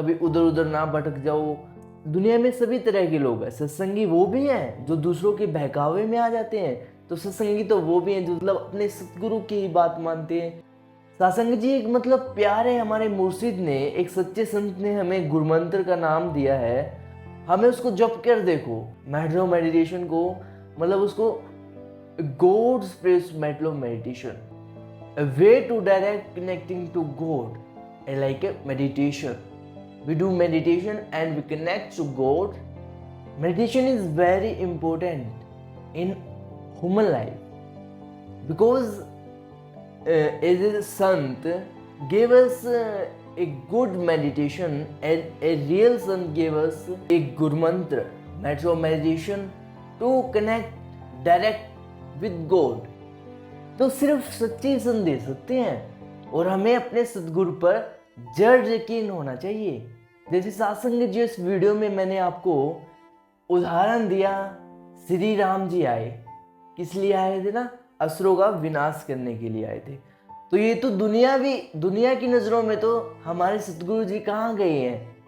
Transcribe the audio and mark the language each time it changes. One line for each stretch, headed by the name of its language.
Hindi: कभी उधर उधर ना भटक जाओ। दुनिया में सभी तरह के लोग हैं। सत्संगी वो भी हैं जो दूसरों के बहकावे में आ जाते हैं, तो सत्संगी तो वो भी हैं जो मतलब अपने सतगुरु की ही बात मानते हैं। सासंग जी, एक मतलब प्यारे हमारे मुर्शिद ने, एक सच्चे संत ने हमें गुरुमंत्र का नाम दिया है। हमें उसको जप कर देखो। मेट्रो मेडिटेशन को मतलब उसको God spirit meditation,
English: a way to direct connecting to God, like a meditation. We do meditation and we connect to God. Meditation is very important in human life because as a sant gave us a good meditation, and a real sant gave us a good mantra, metro meditation, to connect direct with God.
Hindi: तो सिर्फ सच्चे संत दे सकते हैं और हमें अपने सतगुरु पर जड़ यकीन होना चाहिए। जैसे सासंग जी, इस वीडियो में मैंने आपको उदाहरण दिया, श्री राम जी आए, किस लिए आए थे ना? असुरों का विनाश करने के लिए आए थे। तो ये तो दुनिया की नजरों में तो हमारे सतगुरु जी कहाँ गए हैं?